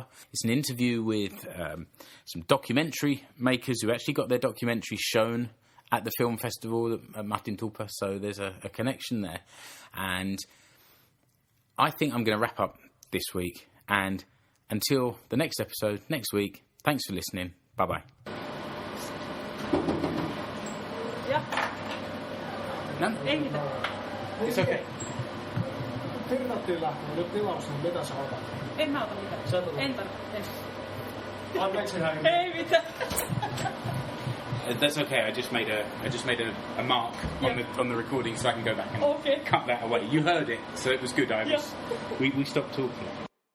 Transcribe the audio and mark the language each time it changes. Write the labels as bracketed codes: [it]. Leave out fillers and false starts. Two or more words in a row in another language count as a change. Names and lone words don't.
[en] It's an interview with some documentary makers who actually got their documentary shown at the film festival at Matin-Tupa, so there's a connection there. And I think I'm going to wrap up this week, and until the next episode next week, thanks for listening. Bye-bye. Yeah. No? [fi] Ei mitään. [en] It's okay. [fi] Firtattiin lähtee nyt tilaus, niin mitä sä otat? En mä ota mitään. Sä otat? En tarvitse. Anteeksi häiriö. Ei mitään. [en] That's okay. I just made a mark on the recording so I can go back and cut that away. You heard it, so it was good. We stopped talking.